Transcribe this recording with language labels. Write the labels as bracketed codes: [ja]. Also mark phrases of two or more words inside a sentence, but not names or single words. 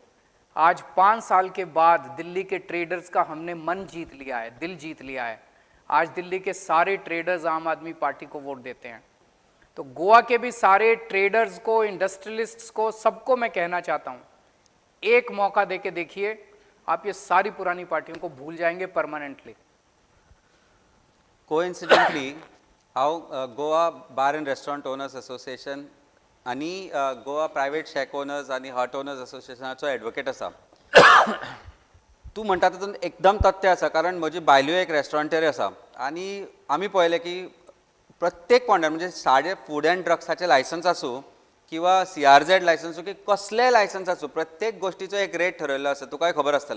[hi] आज 5 साल के बाद दिल्ली के ट्रेडर्स का हमने मन जीत लिया है, दिल जीत लिया है। आज दिल्ली के सारे ट्रेडर्स आम आदमी पार्टी को वोट देते हैं। तो गोवा के भी सारे ट्रेडर्स को, इंडस्ट्रियलिस्ट्स को, सबको मैं कहना चाहता हूं, एक मौका देके देखिए, आप ये सारी पुरानी पार्टियों को भूल जाएंगे परमानेंटली। [kok] कोइन्सिडेंटली हांव गोवा बार एंड रेस्टॉरंट ओनर्स असोसिएशन आनी गोवा प्रायवेट शेक ओनर्स आनी हट ओनर्स असोसिएशनाचो एडवोकेट आसा। तूं म्हणटा तातूंत एकदम तथ्य आसा, कारण म्हजी बायल्यो एक रेस्टॉरंटेरी आसा आनी आमी पळयलें की प्रत्येक पॉयंटार म्हणजे साडे फूड एंड ड्रग्साचें लायसन्स आसूं किंवा CRZ लायसन्स आसूं की कसलेंय लायसन्स आसूं, प्रत्येक गोष्टीचो एक रेट ठरयल्लो आसा, तुकाय खबर आसतलें।